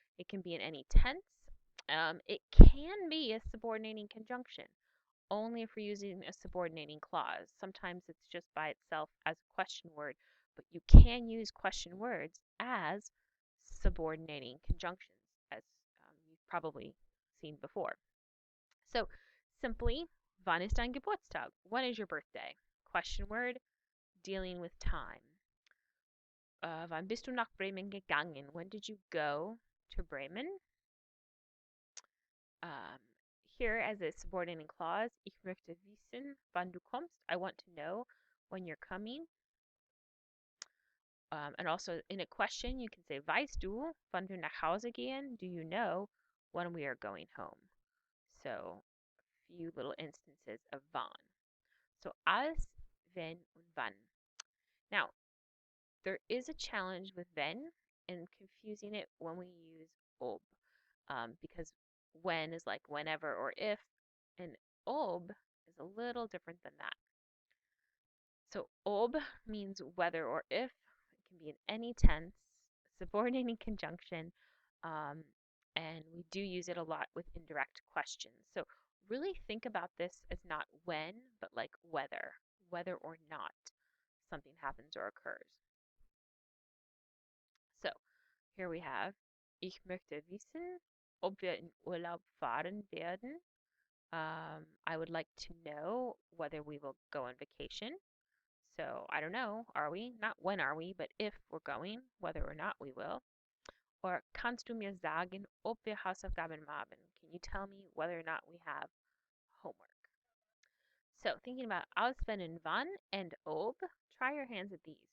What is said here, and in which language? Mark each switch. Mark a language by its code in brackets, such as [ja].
[en] It can be in any tense. It can be a subordinating conjunction, only if we're using a subordinating clause. Sometimes it's just by itself as a question word, but you can use question words as subordinating conjunctions, as you've probably seen before. So simply, [de] wann ist dein Geburtstag? [en] When is your birthday? Question word, dealing with time. [de] Wann bist du nach Bremen gegangen? [en] When did you go to Bremen? [de] Um, [en] Here as a subordinating clause, [de] ich möchte wissen, wann du kommst. [en] I want to know when you're coming. And also in a question, you can say, [de] weißt du, wann wir nach Hause gehen? [en] Do you know when we are going home? So a few little instances of wann. So als, wenn, und wann. Now, there is a challenge with wenn and confusing it when we use ob, because when is like whenever or if, and ob is a little different than that. So ob means whether or if. It can be in any tense, subordinating conjunction, um, and we do use it a lot with indirect questions. So really think about this as not when, but like whether or not something happens or occurs. So here we have, [de] ich möchte wissen, ob wir in Urlaub fahren werden. [en] I would like to know whether we will go on vacation. So I don't know, are we? Not when are we, but if we're going, whether or not we will. Or [de] kannst du mir sagen, ob wir Hausaufgaben haben? [en] Can you tell me whether or not we have homework. So, thinking about aus, wenn, and wann, and ob, try your hands at these.